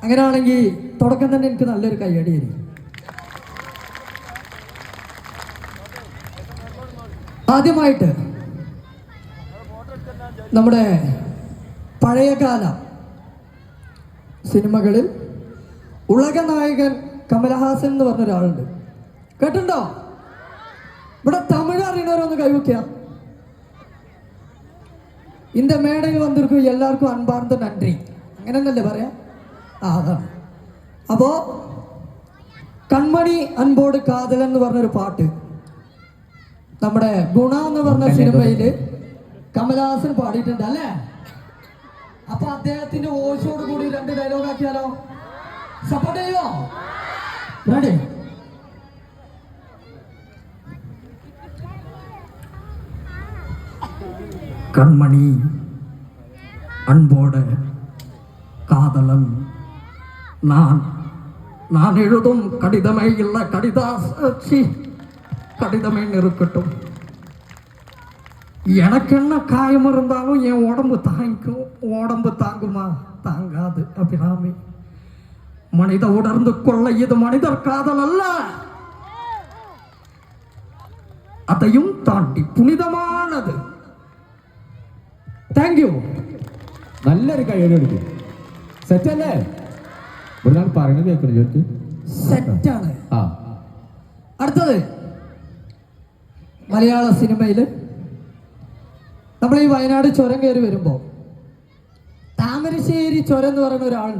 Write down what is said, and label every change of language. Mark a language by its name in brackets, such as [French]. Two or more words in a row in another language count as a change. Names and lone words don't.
[Malayalam] അങ്ങനെയാണെങ്കിൽ തുടക്കം തന്നെ എനിക്ക് നല്ലൊരു കയ്യടി തരും. ആദ്യമായിട്ട് നമ്മുടെ പഴയകാല സിനിമകളിൽ ഉലക നായകൻ കമലഹാസൻ എന്ന് പറഞ്ഞ ഒരാളുണ്ട്. കേട്ടിട്ടുണ്ടോ? ഇവിടെ തമിഴ് അറിയണവരൊന്ന് കൈവയ്ക്കുക. [Tamil] இந்த மேடையில் வந்திருக்கும் எல்லாருக்கும் அன்பார்ந்த நன்றி. [Malayalam] അങ്ങനെ തന്നെയല്ലേ പറയാ? അതാണ്. അപ്പോ കൺമണി അൻപോട് കാതലൻ എന്ന് പറഞ്ഞൊരു പാട്ട് നമ്മുടെ ഗുണ എന്ന് പറഞ്ഞ സിനിമയില് കമലഹാസൻ പാടിയിട്ടുണ്ട് അല്ലേ? അപ്പൊ അദ്ദേഹത്തിന്റെ വോയിസോട് കൂടി 2 ഡയലോഗ് ആക്കിയാലോ? സപ്പോർട്ട് ചെയ്യോ? റെഡി? [Tamil] கண்மணி அன்போட காதலன் நான் எழுதும் கடிதமே இல்லை கடிதமே இருக்கட்டும். எனக்கு என்ன காயம் இருந்தாலும் என் உடம்பு தாங்குமா? தாங்காது அபிராமி. மனித உணர்ந்து கொள்ள இது மனிதர் காதல் அல்ல, அதையும் தாண்டி புனிதமானது. [English] Thank you. [Malayalam] നല്ലൊരു കയ്യോടെ എടുക്കും. സെറ്റല്ലേ? ഒരു നാൾ പറയുന്നത് കേൾക്കണം ചോദിച്ചു. സെറ്റാണ്. അടുത്തത് മലയാള സിനിമയിൽ നമ്മൾ ഈ വയനാട് ചുരം കയറി വരുമ്പോൾ താമരശ്ശേരി ചുരം എന്ന് പറയുന്ന ഒരാളുണ്ട്.